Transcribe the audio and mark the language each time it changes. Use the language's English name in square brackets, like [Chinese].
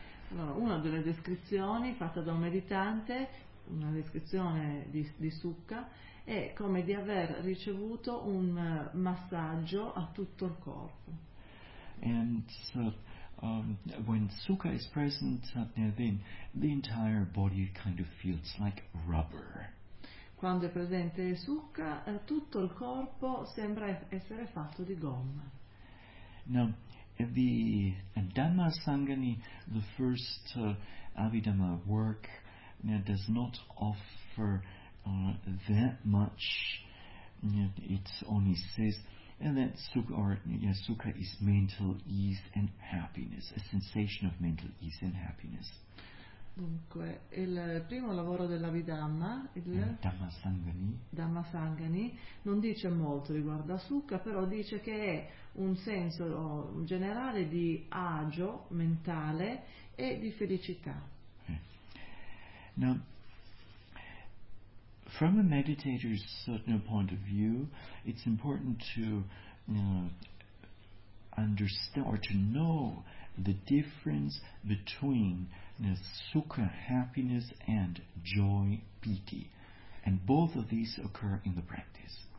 [Italian] Allora, una delle descrizioni fatta da un meditante, una descrizione di succa, è come di aver ricevuto un massaggio a tutto il corpo. [English] And so, when succa is present, then the entire body kind of feels like rubber. [Italian] Quando è presente succa, tutto il corpo sembra essere fatto di gomma. [English] Now, the Dhamma Sangani, the first Abhidhamma work, does not offer that much. It only says that sukha is mental ease and happiness, a sensation of mental ease and happiness. [Italian] Dunque, il primo lavoro dell'Abhidhamma, il Dhammasangani, non dice molto riguardo a Sukha, però dice che è un senso generale di agio mentale e di felicità. [English] Okay. Now, from a meditator's certain point of view, it's important to understand or to know the difference between sukha, happiness, and joy, piti, and both of these occur in the practice.